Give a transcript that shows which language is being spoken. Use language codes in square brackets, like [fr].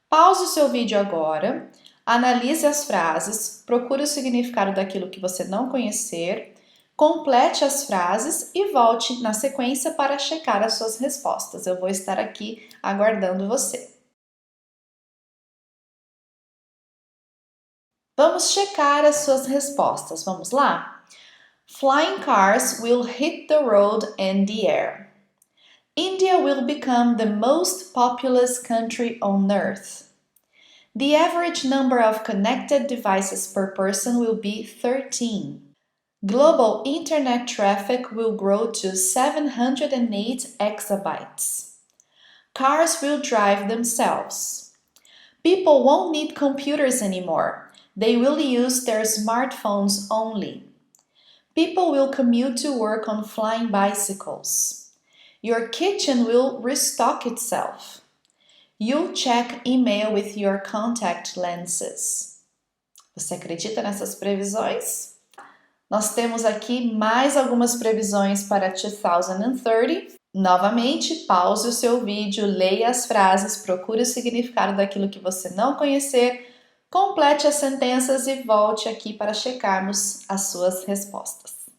[pt] Pause o seu vídeo agora. Analise as frases, procure o significado daquilo que você não conhecer, complete as frases e volte na sequência para checar as suas respostas. Eu vou estar aqui aguardando você. Vamos checar as suas respostas. Vamos lá? [en] Flying cars will hit the road and the air. India will become the most populous country on earth. The average number of connected devices per person will be 13. Global internet traffic will grow to 708 exabytes. Cars will drive themselves. People won't need computers anymore. They will use their smartphones only. People will commute to work on flying bicycles. Your kitchen will restock itself. You'll check email with your contact lenses. [pt] Você acredita nessas previsões? Nós temos aqui mais algumas previsões para 2030. Novamente, pause o seu vídeo, leia as frases, procure o significado daquilo que você não conhecer, complete as sentenças e volte aqui para checarmos as suas respostas.